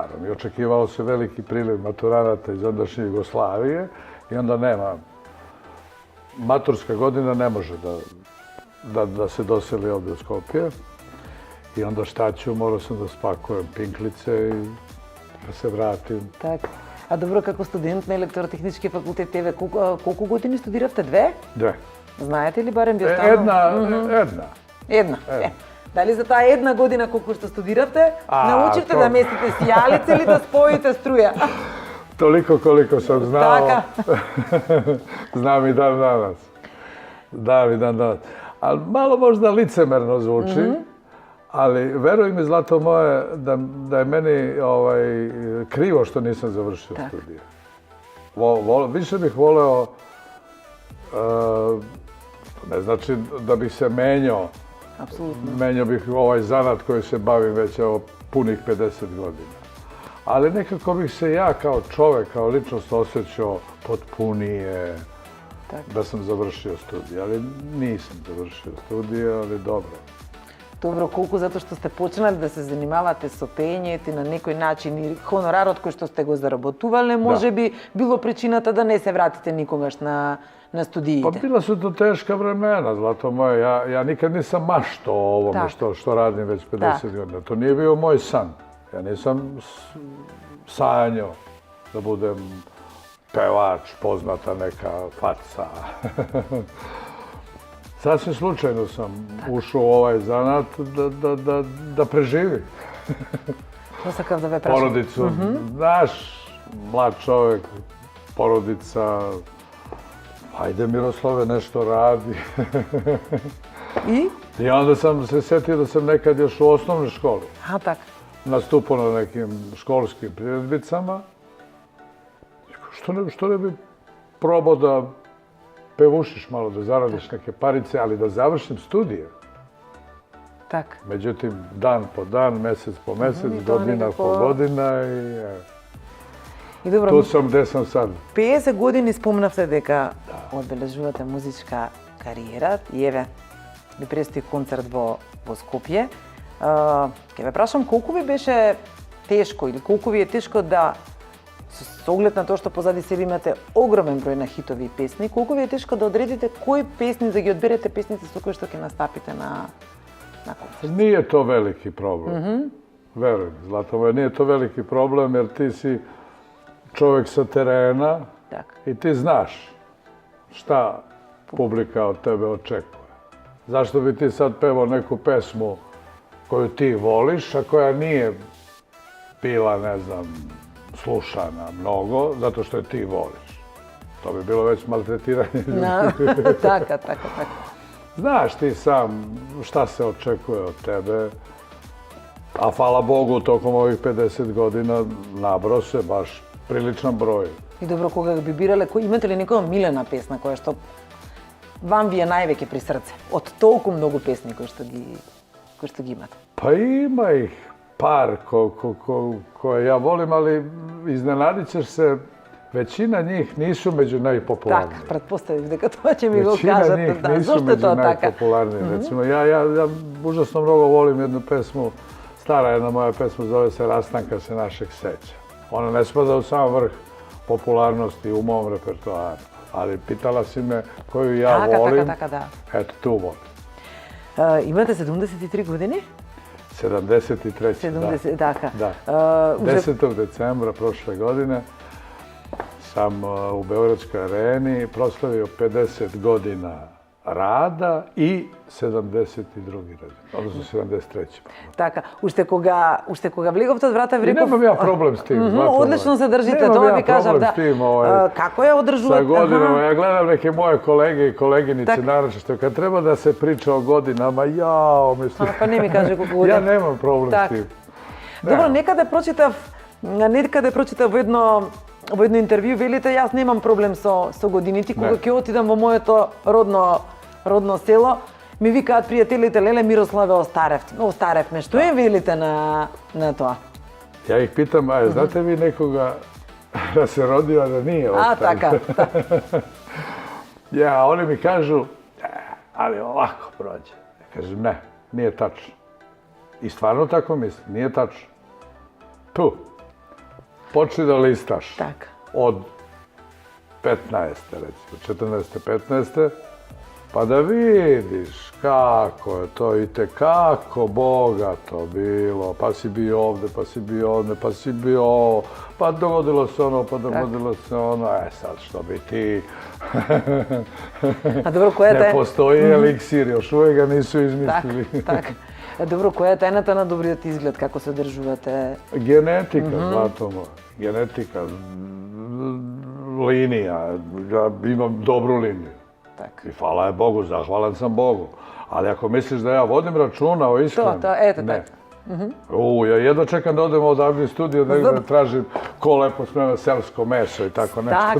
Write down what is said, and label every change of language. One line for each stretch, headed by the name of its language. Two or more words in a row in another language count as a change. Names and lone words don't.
Serbian: I očekivalo se veliki priliv maturanata iz ondašnje Jugoslavije i onda nema. Maturska godina ne može da se doseli ovde u Skopje. I onda šta ću, morao sam da spakujem pinklice i da se vratim.
Macedonian: Така. А добро, како студент на електротехнички факултет, тебе колку години студиравте? 2? 2. Знаете ли барем би останало? Една. Дали за таа една година колку што студиравте, научивте да местите сијалица или да споите струја?
Serbian: Toliko koliko sam znao, znam i dan danas. Ali malo možda licemerno zvuči, ali veruj mi, zlato moje, da je meni krivo što nisam završio studije. Više bih voleo, ne znači da bih se menjao. Menjao bih ovaj zanat koji se bavim već punih 50 godina. Ali nekako bih se ja kao čovek, kao ličnost osjećao potpunije da sam završio studije. Ali nisam završio studije, ali dobro.
Macedonian: Добро, колку затоа што сте почнали да се занимавате со пеењето на некој начин и хонорарот кој што сте го заработувале, може би било причината да не се вратите никогаш на студиите?
Serbian: Pa bila su to teška vremena, zlato moje. Ja nikad nisam maštao o ovome što radim već 50 godina. To nije bio moj san. Ja nisam sanjao da budem pevač, poznata neka faca. Sasvim slučajno sam ušao u ovaj zanat da preživim.
Macedonian: Посакав да ве прашам.
Serbian: Porodicu, znaš, mlad čovek, porodica, ajde Miroslave, nešto radi. I? I onda sam se setio da sam nekad još u osnovnoj školi.
Macedonian: А, така.
Serbian: nastupao na nekim školskim priredbicama. Što ne bi probao da pevušiš malo, da zaradiš neke parice, ali da završim studije.
Macedonian: Так.
Serbian: Međutim, dan po dan, mesec po mesec, I to godina nekako- po godina i
Macedonian: И добро,
Serbian: tu sam gde sam sad.
Macedonian: 50 години спомнавте дека одбележувате музичка кариера и еве ви предстои концерт во Скопје. Ќе ве прашам колку ви беше тешко или колку ви е тешко да со оглед на тоа што позади себе имате огромен број на хитови и песни, колку ви е тешко да одредите кои песни, да ги одберете песните со кои што ќе настапите на концерт?
Serbian: Nije to veliki problem. Veruj, Zlato moje, nije to veliki problem jer ti si čovjek sa terena
Macedonian: Така.
Serbian: i ti znaš šta publika od tebe očekuje. Zašto bi ti sad pevao neku pesmu koju ti voliš, a koja nije bila, ne znam, slušana mnogo, zato što je ti voliš. To bi bilo već maltretiranje ljudi.
Macedonian: Така.
Serbian: Znaš ti sam šta se očekuje od tebe, a hvala Bogu, tokom ovih 50 godina nabrao se baš priličan broj.
Macedonian: И добро, кога би бирале, имате ли некоја милена песна која што вам ви е највеќе при срце? Од толку многу песни кои што ги имате.
Serbian: Pa ima ih par koje ja volim, ali iznenadit ćeš se, većina njih nisu među najpopularnijim.
Macedonian: Така, претпоставив дека тоа ќе ми го
Serbian: Većina
Macedonian: кажат.
Serbian: njih
Macedonian: Да,
Serbian: nisu
Macedonian: зошто е
Serbian: među
Macedonian: тоа така?
Serbian: najpopularnijim. Recimo, ja užasno mnogo volim jednu pesmu, stara jedna moja pesma, zove se Rastanka se našeg seća. Ona ne spada u sam vrh popularnosti u mom repertoaru, ali pitala si me koju ja volim,
Macedonian: Така, да.
Serbian: eto tu volim.
Macedonian: Имате 73 години? 73. 70, така.
Serbian: Da.
Macedonian: Уже 10.
Serbian: decembra prošle godine sam u Beogradskoj areni proslavio 50 godina rada i 72. rođendan, odnosno 73.
Macedonian: така. Уште кога влеговте од врата ви
Serbian: I
Macedonian: реков...
Serbian: nemam ja problem s tim. Zlato
Macedonian: Одлично
Serbian: moje.
Macedonian: се држите,
Serbian: Nemam
Macedonian: тоа
Serbian: ja
Macedonian: ви кажав,
Serbian: problem
Macedonian: да.
Serbian: s tim,
Macedonian: Како ја
Serbian: Sa
Macedonian: одржувате?
Serbian: godinama, ja gledam neke moje kolege i koleginice,
Macedonian: Tak.
Serbian: naročito kad treba da se priča o godinama, jao, mislim,
Macedonian: Па не ми каже колку години.
Serbian: ja nemam problem
Macedonian: Так.
Serbian: s tim.
Macedonian: Добро, некаде прочитав во едно интервју, велите, јас немам проблем со годините, кога Не. ќе отидам во моето родно село, ми викаат пријателите, леле Мирославе, остаревме. Што е велите на тоа?
Serbian: Ja ih pitam, a znate vi nekoga da se rodio, a da nije
Macedonian: А,
Serbian: ostao?
Macedonian: така.
Serbian: Ja, oni mi kažu, ali ovako prođe. Ja kažem, ne, nije tačno. I stvarno tako mislim, nije tačno. Tu, počni da listaš Така. od 15. recimo, 14. 15. pa da vidiš kako je to i tekako bogato bilo. Pa si bio ovde, pa si bio ovde, pa si bio ovo, pa dogodilo se ono, pa dogodilo se ono. Sad što bi ti...
Macedonian: А добро, која
Serbian: Ne
Macedonian: е
Serbian: postoji eliksir, još uvijek ga nisu izmislili.
Macedonian: така. Добро, која е тајната на добриот изглед, како се одржувате?
Serbian: Genetika, Zlato moje. Genetika, linija. Ja imam dobru liniju. Така. I hvala je Bogu, zahvalan sam Bogu. Ali ako misliš da ja vodim računa o ishrani, eto, ne. Ja jedno čekam da odem odavde u studio, da tražim ko lepo sprema selsko meso i tako nešto,